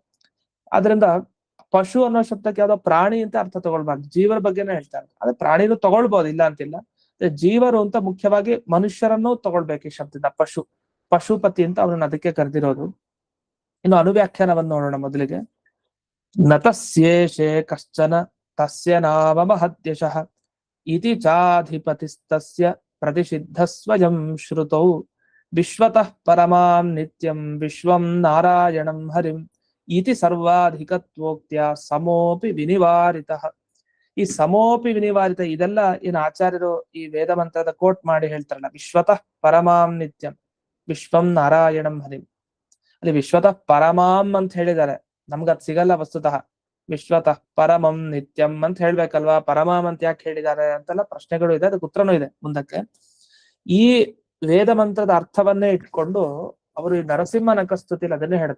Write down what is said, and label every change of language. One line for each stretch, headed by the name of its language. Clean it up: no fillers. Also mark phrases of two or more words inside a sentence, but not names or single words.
Kannada: ಆದ್ರಿಂದ ಪಶು ಅನ್ನೋ ಶಬ್ದಕ್ಕೆ ಯಾವ್ದೋ ಪ್ರಾಣಿ ಅಂತ ಅರ್ಥ ತಗೊಳ್ಬಾರ್ದು, ಜೀವರ ಬಗ್ಗೆನೇ ಹೇಳ್ತಾರೆ. ಅದೇ ಪ್ರಾಣಿನೂ ತಗೊಳ್ಬಹುದು, ಇಲ್ಲ ಅಂತಿಲ್ಲ. ಜೀವರು ಅಂತ ಮುಖ್ಯವಾಗಿ ಮನುಷ್ಯರನ್ನು ತಗೊಳ್ಬೇಕು ಈ ಶಬ್ದದಿಂದ. ಪಶುಪತಿ ಅಂತ ಅವ್ರನ್ನ ಅದಕ್ಕೆ ಕರೆದಿರೋದು. ಇನ್ನು ಅನುವ್ಯಾಖ್ಯಾನವನ್ನು ನೋಡೋಣ ಮೊದಲಿಗೆ.
Sanskrit: ನತಸ್ಯೇಷೇ ಕಶ್ಚನ ತಸ್ಯ ನಾಮ ಮಹದ್ಯಶಃ ಇತಿ ಚಾಧಿಪತಿಸ್ತಸ್ಯ ಪ್ರತಿಷಿದ್ಧ ಸ್ವಯಂ ಶ್ರುತೌ ವಿಶ್ವತಃ ಪರಮಾಂ ನಿತ್ಯಂ ವಿಶ್ವಂ ನಾರಾಯಣಂ ಹರಿಂ ಇತಿ ಸರ್ವಾಧಿಕತ್ವೋಕ್ತ್ಯ ಸಮೋಪಿ ವಿನಿವಾರಿತಃ.
Kannada: ಈ
Sanskrit: ಸಮೋಪಿ ವಿನಿವಾರಿತ
Kannada: ಇದೆಲ್ಲ ಏನು ಆಚಾರ್ಯರು ಈ ವೇದ ಮಂತ್ರದ ಕೋಟ್ ಮಾಡಿ ಹೇಳ್ತಾರಲ್ಲ,
Sanskrit: ವಿಶ್ವತಃ ಪರಮಾಂ ನಿತ್ಯಂ, ವಿಶ್ವಂ ನಾರಾಯಣಂ ಹರಿಂ.
Kannada: ಅಲ್ಲಿ
Sanskrit: ವಿಶ್ವತಃ ಪರಮಾಂ
Kannada: ಅಂತ ಹೇಳಿದ್ದಾರೆ. ನಮ್ಗದ್ ಸಿಗಲ್ಲ ವಸ್ತುತಃ.
Sanskrit: ವಿಶ್ವತಃ ಪರಮಂ ನಿತ್ಯಂ
Kannada: ಅಂತ ಹೇಳ್ಬೇಕಲ್ವಾ, ಪರಮಾಂ ಅಂತ ಯಾಕೆ ಹೇಳಿದ್ದಾರೆ ಅಂತೆಲ್ಲ ಪ್ರಶ್ನೆಗಳು ಇದೆ, ಅದಕ್ಕೆ ಉತ್ತರನೂ ಇದೆ ಮುಂದಕ್ಕೆ. ಈ ವೇದ ಮಂತ್ರದ ಅರ್ಥವನ್ನೇ ಇಟ್ಕೊಂಡು ಅವರು ಈ ನರಸಿಂಹ ನಖಸ್ತುತಿಲಿ ಅದನ್ನೇ ಹೇಳಿದ್ರು.